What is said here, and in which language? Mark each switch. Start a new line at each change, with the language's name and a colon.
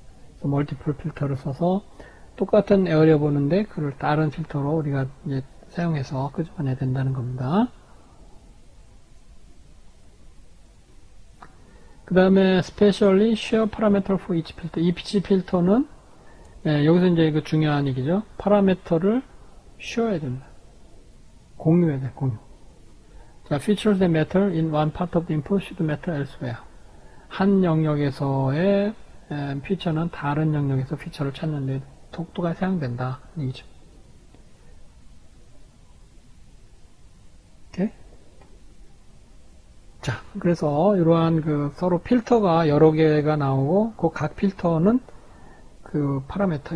Korean: 그래서 멀티플 필터를 써서 똑같은 에어리어 보는데 그걸 다른 필터로 우리가 이제 사용해서 끄집어내야 된다는 겁니다.
English: 그 다음에 specially share parameter for each filter.
Korean: each 필터는 여기서 이제 그 중요한 얘기죠. 파라미터를 쉬어야 된다. 공유해야 돼, 공유.
English: 자, features that matter in one part of the input should matter elsewhere.
Korean: 한 영역에서의 피처는 다른 영역에서 피처를 찾는데 독도가 사용된다. 얘기죠. 오케이? 자, 그래서 이러한 그 서로 필터가 여러 개가 나오고 그 각 필터는 그 파라미터.